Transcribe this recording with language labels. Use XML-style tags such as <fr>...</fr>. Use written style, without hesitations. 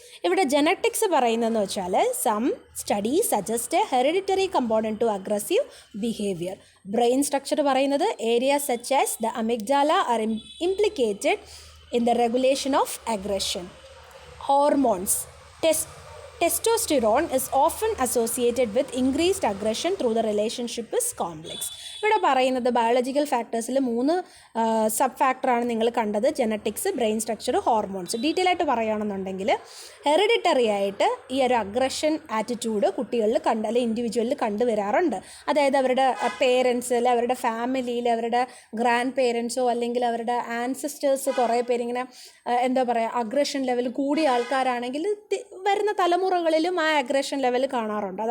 <ml>ഇവിടെ ജനറ്റിക്സ് പറയുന്നതെന്ന് വെച്ചാൽ</ml> <en>Some studies suggest a hereditary component to aggressive behaviour.</en> <ml>Brain structure പറയുന്നത്</ml> <en>Areas such as the amygdala are implicated in the regulation of aggression. Hormones testosterone is often associated with increased aggression through the relationship is complex.</en> <ml>ഇവിടെ പറയുന്നത് biological ഫാക്ടേഴ്സിൽ 3 sub ഫാക്ടറാണ് നിങ്ങൾ കണ്ടത്. Genetics, brain structure, hormones. Detail ആയിട്ട് പറയുകയാണെന്നുണ്ടെങ്കിൽ hereditary ആയിട്ട് ഈ ഒരു അഗ്രഷൻ ആറ്റിറ്റ്യൂഡ് കുട്ടികളിൽ അല്ലെങ്കിൽ ഇൻഡിവിജ്വലിൽ കണ്ടുവരാറുണ്ട്. അതായത് അവരുടെ പേരൻസിൽ, അവരുടെ ഫാമിലിയിൽ, അവരുടെ ഗ്രാൻഡ് പേരൻസോ അല്ലെങ്കിൽ അവരുടെ ആൻസിസ്റ്റേഴ്സ് കുറേ പേരിങ്ങനെ എന്താ പറയുക അഗ്രഷൻ ലെവൽ കൂടിയ ആൾക്കാരാണെങ്കിൽ വരുന്ന തലമുറകളിലും ആ അഗ്രഷൻ ലെവൽ കാണാറുണ്ട്.</ml>